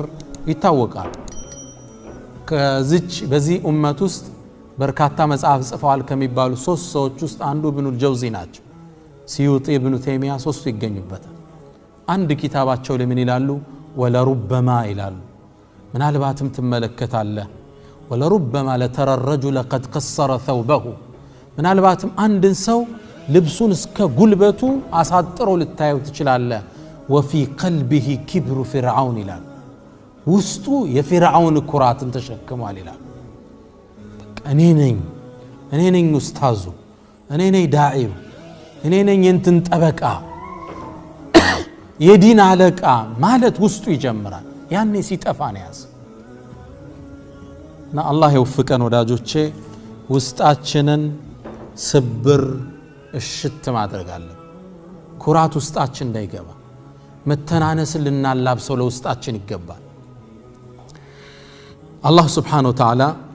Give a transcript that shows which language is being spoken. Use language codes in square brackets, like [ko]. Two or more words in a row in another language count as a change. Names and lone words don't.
[am] ይታወቃል ከዚች በዚህ ኡመት ውስጥ በርካታ መጽሐፍ ጽፈዋል ከሚባሉ ሶስት ሰዎች ውስጥ አንዱ ኢብኑ አልጀውዚ ናቸው ሲዩጢ ኢብኑ ተይሚያ ሶስቱ ይገኙበታል አንድ ኪታባቸው ለምን ይላሉ ወለሩበማ ይላሉ ምናልባትም ትመለከታለህ [ar] ولربما لترى الرجل قد قصر ثوبه [am] ምናልባትም አንድን ሰው ልብሱን እስከ ጉልበቱ አሳጥሮ ልታየው ትችላለህ [ar] وفي قلبه كبر فرعون [am] ይላል ውስጡ የፍርዓውን ኩራትን ተሸክሟል ይላል እኔ ነኝ ኡስታዙ እኔ ነኝ ዳዒው እኔ ነኝ እንትን ጠበቃ የዲን አለቃ ማለት ውስጡ ይጀምራል ያኔ ሲጠፋ ነው ያዝ እና አላህ ይወፍቀን ወዳጆቼ ውስጣችንን ስብር እሽት ማድረግ አለ ኩራት ውስጣችን እንዳይገባ መተናነስ ልናላብሰው ለውስጣችን ይገባል አላህ [ar] سبحانه وتعالى